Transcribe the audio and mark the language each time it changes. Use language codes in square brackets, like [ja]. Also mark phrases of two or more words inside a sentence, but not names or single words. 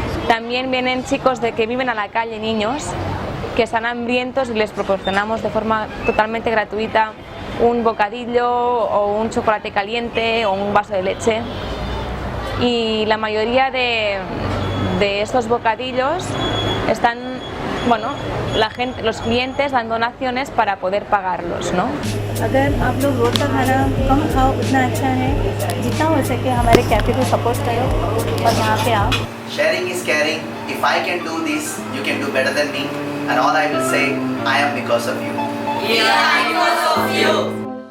[es] También vienen chicos que viven a la calle, niños, que están hambrientos y les proporcionamos de forma totalmente gratuita un bocadillo o un chocolate caliente o un vaso de leche. Y la mayoría de estos bocadillos están, bueno, los clientes dan donaciones para poder pagarlos, ¿no? [hi] अगर आप लोग रोड का खाना कम खाओ उतना अच्छा है, जितना हो सके हमारे कैफ़े को सपोर्ट करो और यहाँ पे आओ. [en] Sharing is caring. If I can do this, you can do better than me. And all I will say, I am because of you. We are because of you.